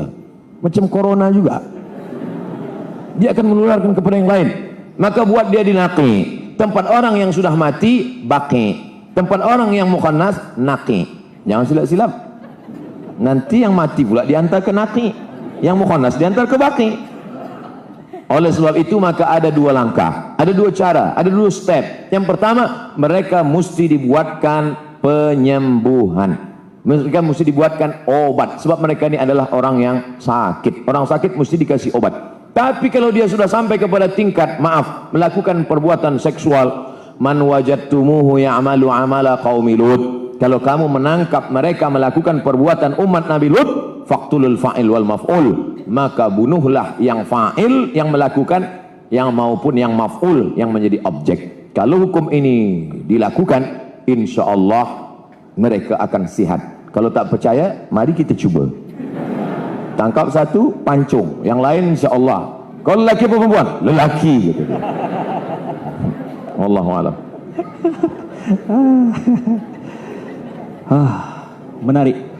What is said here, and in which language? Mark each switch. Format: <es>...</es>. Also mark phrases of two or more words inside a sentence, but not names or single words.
<ms>Macam corona juga. Dia akan menularkan kepada yang lain. Maka buat dia di naqi. Tempat orang yang sudah mati, baqi. Tempat orang yang mukhannas, naqi. Jangan silap-silap. Nanti yang mati pula diantar ke naqi, yang mukhannas diantar ke baqi. Oleh sebab itu maka ada dua langkah, ada dua cara, ada dua step. Yang pertama, mereka mesti dibuatkan penyembuhan. Mereka mesti dibuatkan obat. Sebab mereka ini adalah orang yang sakit. Orang sakit mesti dikasih obat. Tapi kalau dia sudah sampai kepada tingkat, maaf, melakukan perbuatan seksual,</ms> <ar>من وجدتموه يعمل عمل قوم لوط.</ar> <ms>Kalau kamu menangkap mereka melakukan perbuatan umat Nabi Lut,</ms> <ar>فاقتلوا الفاعل والمفعول,</ar> <ms>maka bunuhlah yang fa'il, yang melakukan, yang maupun yang maf'ul, yang menjadi objek. Kalau hukum ini dilakukan, insyaallah mereka akan sihat. Kalau tak percaya, mari kita cuba. Tangkap satu, pancung. Yang lain insyaallah. Kalau lelaki atau perempuan? Lelaki, gitu.</ms> <ar>والله أعلم.</ar> <ms>Menarik.</ms>